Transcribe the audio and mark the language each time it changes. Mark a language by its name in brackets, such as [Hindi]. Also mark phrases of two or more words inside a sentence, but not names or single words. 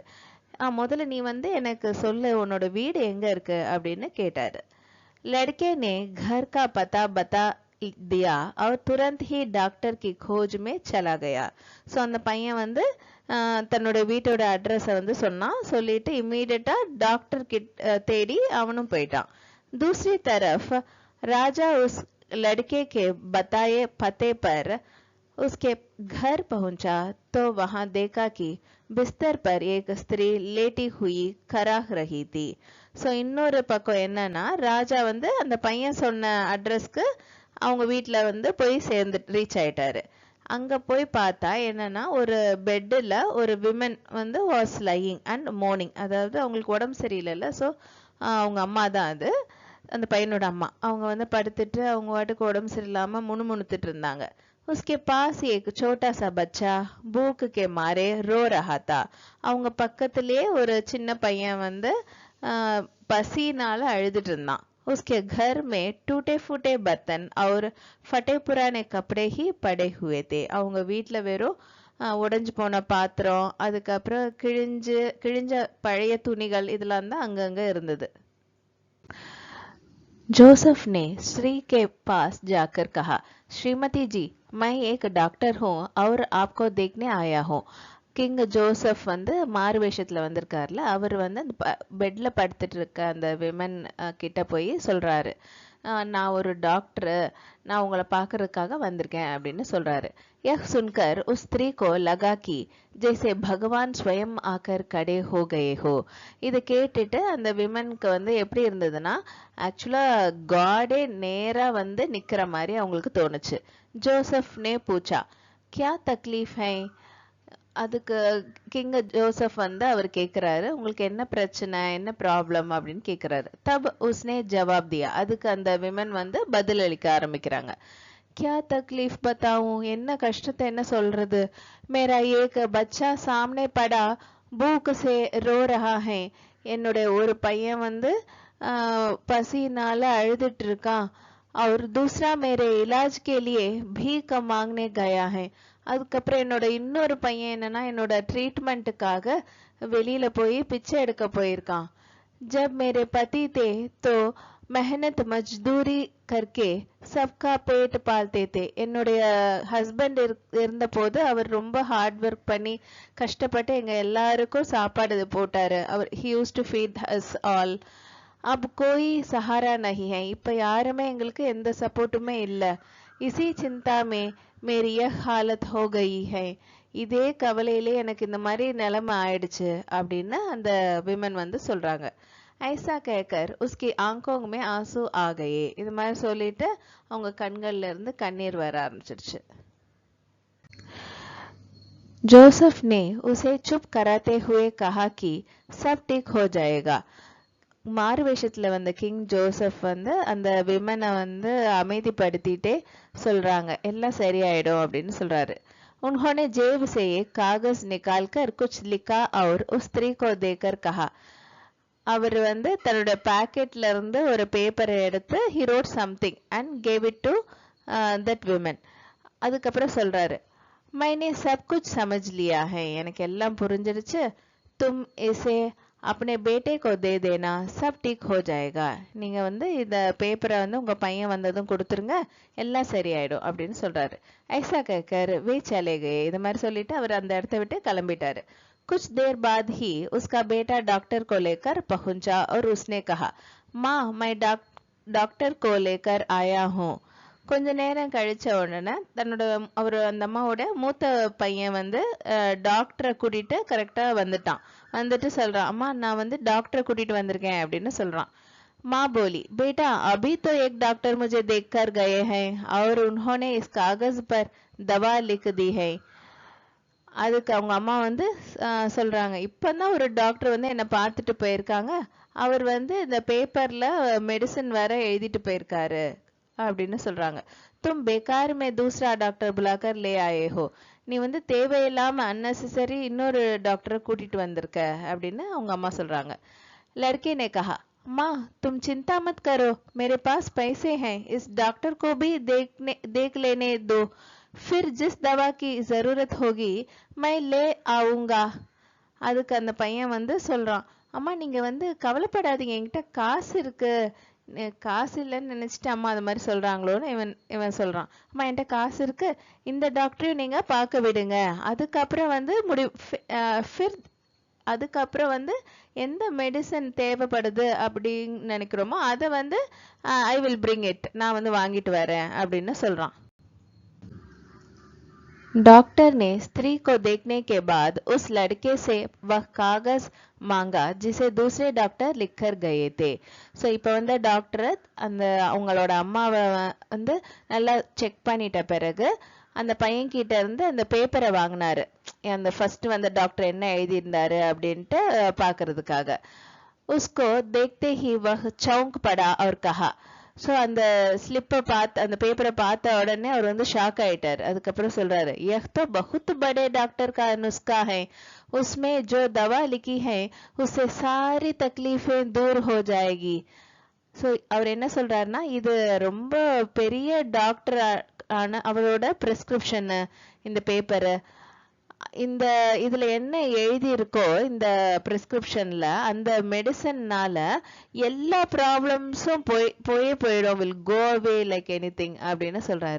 [Tamil] முதல்ல நீ எனக்கு சொல்லு, உன்னோட வீடு எங்க இருக்கு அப்படின்னு கேட்டாரு. [Hindi] लड़के ने घर का पता बता दिया और तुरंत ही डॉक्टर की खोज में चला गया. [Tamil] ஸோ அந்த பையன் வந்து தன்னோட வீட்டோட அட்ரஸை வந்து சொன்னான். சொல்லிட்டு இம்மீடியட்டா டாக்டர் தேடி அவனும் போயிட்டான். [Hindi] दूसरी तरफ राजा उस लड़के के बताए पते पर उसके घर पहुंचा तो वहां देखा कि बिस्तर पर एक स्त्री लेटी हुई कराह रही थी. [Tamil] ஸோ இன்னொரு பக்கம் என்னன்னா, ராஜா வந்து அந்த பையன் சொன்ன அட்ரஸ்க்கு அவங்க வீட்டில் வந்து போய் ரீச் ஆயிட்டாரு. அங்க போய் பார்த்தா என்னன்னா, ஒரு பெட்டில் ஒரு விமன் வந்து [English] was lying and moaning. [Tamil] அதாவது அவங்களுக்கு உடம்பு சரியில்லைல்ல, ஸோ அவங்க அம்மா தான் அது, அந்த பையனோட அம்மா. அவங்க வந்து படுத்துட்டு அவங்க வாட்டுக்கு உடம்பு சரியில்லாம முணுமுணுத்துட்டு இருந்தாங்க. [Hindi] उसके पास एक छोटा सा बच्चा भूख के मारे रो रहा था. [Tamil] அவங்க பக்கத்திலே ஒரு சின்ன பையன் வந்து பசினால அழுதுட்டு இருந்தான். [Hindi] उसके घर में टूटे फूटे बर्तन और फटे पुराने कपड़े ही पड़े हुए थे. [Tamil] அவங்க வீட்டில் வெறும் உடைஞ்சு போன பாத்திரம், அதுக்கப்புறம் கிழிஞ்ச பழைய துணிகள் இதெல்லாம் தான் அங்கங்க இருந்தது. [Hindi] जोसेफ ने श्री के पास जाकर कहा, श्रीमती जी, मैं एक डॉक्टर हूँ और आपको देखने आया हूँ. [Tamil] கிங் ஜோசப் வந்து மாறு வேஷத்துல வந்திருக்காருல, அவர் வந்து அந்த பெட்ல படுத்துட்டு இருக்க அந்த விமன் கிட்ட போய் சொல்றாரு, நான் ஒரு டாக்டர், நான் உங்களை பார்க்கறதுக்காக வந்திருக்கேன் அப்படின்னு சொல்றாரு. [Hindi] यह सुनकर उस स्त्री को लगा कि जैसे भगवान स्वयं आकर खड़े हो गए हो. [Tamil] இதை கேட்டுட்டு அந்த விமனுக்கு வந்து எப்படி இருந்ததுன்னா, ஆக்சுவலா காடே நேரா வந்து நிக்கிற மாதிரி அவங்களுக்கு தோணுச்சு. [Hindi] जोसेफ ने पूछा, क्या तकलीफ है? [Tamil] அதுக்கு கிங் ஜோசப் வந்து அவர் கேட்கிறாரு, உங்களுக்கு என்ன பிரச்சனை, என்ன ப்ராப்ளம் அப்படின்னு கேட்கிறாரு. [Hindi] तब उसने जवाब दिया, [Tamil] அதுக்கு அந்த விமன் வந்து பதில் அளிக்க ஆரம்பிக்கிறாங்க. [Hindi] क्या तकलीफ बताऊं, [Tamil] என்ன கஷ்டத்தை என்ன சொல்றது? [Hindi] मेरा एक बच्चा सामने पड़ा भूख से रो रहा है. [Tamil] என்னுடைய ஒரு பையன் வந்து பசினால அழுதுட்டு இருக்கான். [Hindi] और दूसरा मेरे इलाज के लिए भीख मांगने गया है. [Tamil] அதுக்கப்புறம் என்னோட இன்னொரு பையன் என்னன்னா, என்னோட ட்ரீட்மெண்ட்டுக்காக வெளியில போய் பிச்சை எடுக்க போயிருக்கான். [Hindi] जब मेरे पति थे तो मेहनत मजदूरी करके सबका पेट पालते थे. [Tamil] என்னுடைய ஹஸ்பண்ட் இருந்த போது அவர் ரொம்ப [English] hard work [Tamil] பண்ணி கஷ்டப்பட்டு எங்க எல்லாருக்கும் சாப்பாடு போட்டாரு. [English] அவர் he used to feed us all. [Hindi] अब कोई सहारा नहीं है. [Tamil] இப்ப யாருமே எங்களுக்கு எந்த சப்போர்ட்டுமே இல்ல. [Hindi] इसी चिंता में मेरी यह हालत हो गई है. [Tamil] இதே கவலையிலே எனக்கு இந்த மாதிரி நிலைமை ஆயிடுச்சு அப்படின்னு அந்த விமன் வந்து சொல்றாங்க. [Hindi] ऐसा कहकर उसकी आँखों में आँसू आ गए. [Tamil] இது மாதிரி சொல்லிட்டு அவங்க கண்கள்ல இருந்து கண்ணீர் வர ஆரம்பிச்சிருச்சு. [Hindi] जोसेफ ने उसे चुप कराते हुए कहा कि सब ठीक हो जाएगा. [Tamil] மாறு வேஷத்துல வந்த கிங் ஜோசப் வந்து அந்த விமனை வந்து அமைதிப்படுத்திட்டே சொல்றாங்க, எல்லாம் சரியாயிடும் அப்படின்னு சொல்றாரு. [Hindi] उन्होंने जेब से एक कागज निकालकर कुछ लिखा और उस स्त्री को देकर कहा. [Tamil] அவர் வந்து தன்னோட பாக்கெட்ல இருந்து ஒரு பேப்பரை எடுத்து [English] he wrote something and gave it to that woman. [Tamil] அதுக்கப்புறம் சொல்றாரு, [Hindi] मैंने सब कुछ समझ लिया है. [Tamil] எனக்கு எல்லாம் புரிஞ்சிடுச்சு. [Hindi] तुम इसे अपने बेटे को दे देना, सब ठीक हो जाएगा. [Tamil] நீங்க வந்து இந்த பேப்பரை வந்து உங்க பையன் வந்ததும் கொடுத்துருங்க, எல்லாம் சரியாயிடும் அப்படின்னு சொல்றாரு. [Hindi] ऐसा कहकर वे चले गए. [Tamil] இது மாதிரி சொல்லிட்டு அவர் அந்த இடத்தை விட்டு கிளம்பிட்டாரு. [Hindi] कुछ देर बाद ही उसका बेटा डॉक्टर को लेकर पहुंचा और उसने कहा, माँ मैं डॉक्टर को लेकर आया हूँ. [Tamil] கொஞ்ச நேரம் கழிச்ச உடனே தன்னோட அந்த அம்மாவோட மூத்த பையன் வந்து டாக்டரை கூட்டிட்டு கரெக்டா வந்துட்டான். வந்துட்டு சொல்றான், அம்மா நான் வந்து டாக்டரை கூட்டிட்டு வந்திருக்கேன் அப்படின்னு சொல்றான். [Hindi] माँ बोली, बेटा अभी तो एक डॉक्टर मुझे देखकर गए हैं और उन्होंने इस कागज पर दवा लिख दी है. [Tamil] அதுக்கு அவங்க அம்மா வந்து சொல்றாங்க, இப்பதான் ஒரு டாக்டர் வந்து என்னை பார்த்துட்டு போயிருக்காங்க, அவர் வந்து இந்த பேப்பர்ல மெடிசன் வேற எழுதிட்டு போயிருக்காரு அப்படின்னு சொல்றாங்க. [Hindi] तुम बेकार में दूसरा डॉक्टर बुलाकर ले आए हो. [Tamil] நீ வந்து தேவையில்லாம அன்னெசரி இன்னொரு டாக்டரை கூட்டிட்டு வந்திருக்க அப்படின்னு அவங்க அம்மா சொல்றாங்க. [Hindi] लड़के ने कहा, माँ तुम चिंता मत करो, मेरे पास पैसे हैं, इस डॉक्टर को भी देख लेने दो, फिर जिस दवा की जरूरत होगी मैं ले आऊंगा. [Tamil] அதுக்கு அந்த பையன் வந்து சொல்றான், அம்மா நீங்க வந்து கவலைப்படாதீங்க, என்கிட்ட காசு இருக்கு, காசு இல்லைன்னு நினைச்சிட்டு அம்மா அது மாதிரி சொல்றாங்களோன்னு இவன் சொல்றான். அம்மா என்கிட்ட காசு இருக்கு, இந்த டாக்டரையும் நீங்க பார்க்க விடுங்க, அதுக்கப்புறம் வந்து அதுக்கப்புறம் வந்து எந்த மெடிசன் தேவைப்படுது அப்படின்னு நினைக்கிறோமோ அதை வந்து [English] I will bring it, [Tamil] நான் வந்து வாங்கிட்டு வரேன் அப்படின்னு சொல்றான். [Hindi] डॉक्टर ने स्त्री को देखने के बाद उस लड़के से वह कागज मांगा जिसे दूसरे डॉक्टर लिखकर गए थे. [Tamil] ஸோ இப்போ வந்து டாக்டர் அந்த அவங்களோட அம்மாவை வந்து நல்லா செக் பண்ணிட்ட பிறகு அந்த பையன் கிட்ட இருந்து அந்த பேப்பரை வாங்கினாரு, அந்த ஃபர்ஸ்ட் வந்து டாக்டர் என்ன எழுதியிருந்தாரு அப்படின்ட்டு பார்க்கறதுக்காக. [Hindi] उसको देखते ही वह चौंक पड़ा और कहा. [Tamil] ஸோ அந்த ஸ்லிப்பை பார்த்து அந்த பேப்பரை பார்த்த உடனே அவர் வந்து ஷாக் ஆயிட்டார். அதுக்கப்புறம் சொல்றாரு, [Hindi] यह तो बहुत बड़े डॉक्टर का नुस्खा है, उसमें जो दवा लिखी है उससे सारी तकलीफें दूर हो जाएगी. [Tamil] ஸோ அவர் என்ன சொல்றாருன்னா, இது ரொம்ப பெரிய டாக்டர் ஆன அவரோட பிரிஸ்கிரிப்ஷன் இந்த பேப்பரு, இந்த இதுல என்ன எழுதி இருக்கோ இந்த பிரிஸ்கிரிப்ஷன்ல அந்த மெடிசன்னால எல்லா ப்ராப்ளம்ஸும் போயிடும், [English] will go away like anything [Tamil] அப்படின்னு சொல்றாரு.